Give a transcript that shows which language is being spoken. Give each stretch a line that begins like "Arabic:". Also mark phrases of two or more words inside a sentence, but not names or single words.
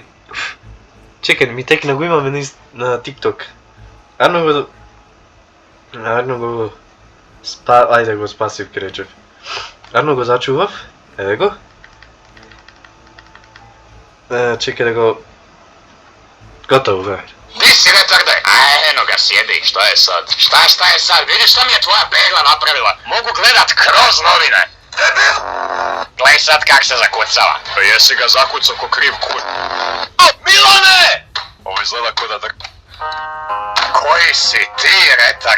Macedonian: Чекај, ми текна го имаме на TikTok. Арно го... Ајде го спасив, ке речев. Арно го зачував, еве го. Чекај да го... Готово, бе.
Croatian: Di si retarde? Eno ga sjedi, šta je sad? Šta je sad? Vidiš šta mi je tvoja pegla napravila? Mogu gledat kroz novine. Gledaj sad kak se zakucava. Pa jesi ga zakucao ko kriv kur... Milane! Ovo izgleda ko da Koji si ti retard?